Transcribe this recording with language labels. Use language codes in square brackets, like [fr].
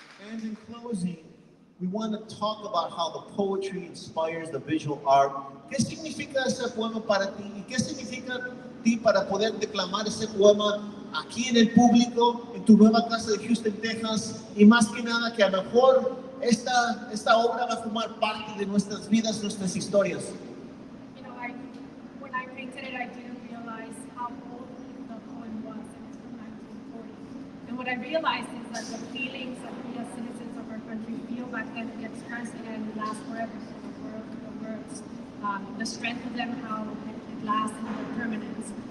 [en] And in closing, we want to talk about how the poetry inspires the visual art. [es] ¿Qué significa ese poema para ti? ¿Y qué significa ti para poder declamar ese poema aquí en el público, en tu nueva casa de Houston, Texas? Y más que nada, que a lo mejor esta obra va a formar parte de nuestras vidas, nuestras historias. [en] You know, when I painted it, I didn't realize how old the poem was. It was from 1940. And what I realized is that the feelings that we as citizens of our country feel back then get expressed and last forever. So the words, the strength of them, how it lasts, and their permanence.